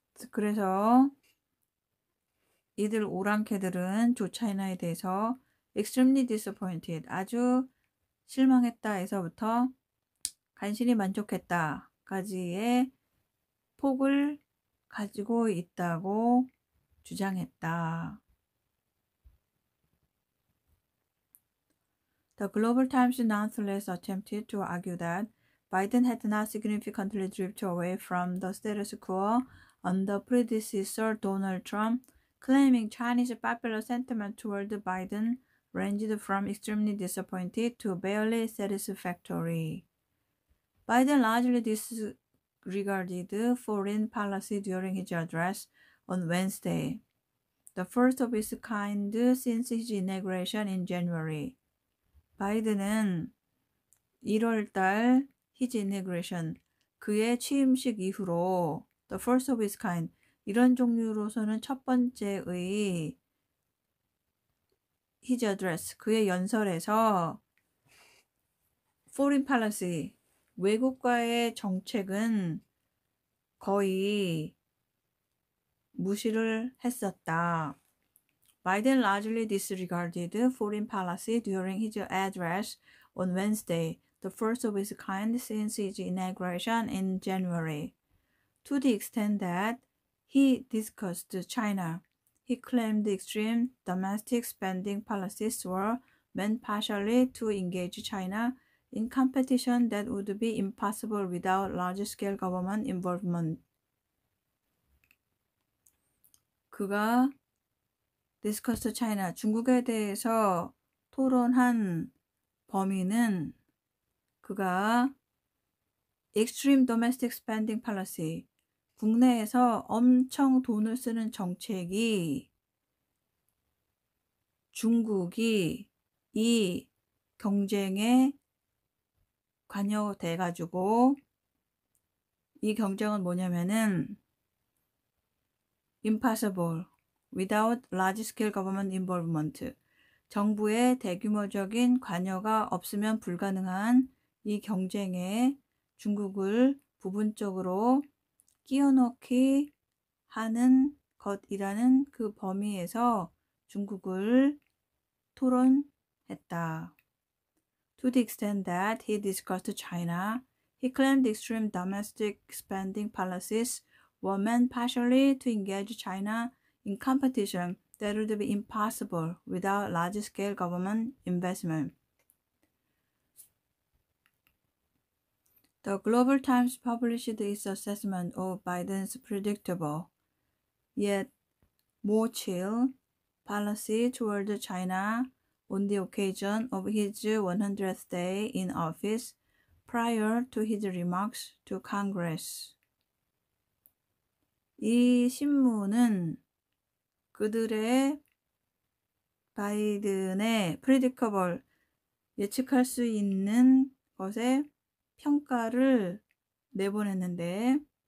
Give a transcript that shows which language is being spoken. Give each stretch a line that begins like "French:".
Korean: 그래서 이들 오랑캐들은 조 차이나에 대해서 extremely disappointed, 아주 실망했다에서부터 간신히 만족했다까지의 폭을 가지고 있다고 주장했다.
English: The Global Times nonetheless attempted to argue that Biden had not significantly drifted away from the status quo under predecessor Donald Trump, claiming Chinese popular sentiment toward Biden ranged from extremely disappointed to barely satisfactory. Biden largely disregarded foreign policy during his address on Wednesday, the first of its kind since his inauguration in January.
Korean: 바이든은 1월달 his inauguration, 그의 취임식 이후로 the first of its kind, 이런 종류로서는 첫 번째의 his address, 그의 연설에서 foreign policy, 외국과의 정책은 거의 무시를 했었다.
English: Biden largely disregarded foreign policy during his address on Wednesday, the first of its kind since his inauguration in January. To the extent that he discussed China, he claimed extreme domestic spending policies were meant partially to engage China in competition that would be impossible without large-scale government involvement.
Korean: 그가 discussed China, 중국에 대해서 토론한 범위는 그가 extreme domestic spending policy, 국내에서 엄청 돈을 쓰는 정책이 중국이 이 경쟁에 관여돼가지고 이 경쟁은 뭐냐면은 impossible, without large-scale government involvement, 정부의 대규모적인 관여가 없으면 불가능한 이 경쟁에 중국을 부분적으로 끼워넣기 하는 것이라는 그 범위에서 중국을 토론했다.
English: To the extent that he discussed China, he claimed extreme domestic spending policies were meant partially to engage China in competition that would be impossible without large-scale government investment. The Global Times published its assessment of Biden's predictable, yet more chill, policy toward China on the occasion of his 100th day in office prior to his remarks to Congress.
Korean: 이 신문은 그들의 바이든의 predictable, 예측할 수 있는 것에 평가를 내보냈는데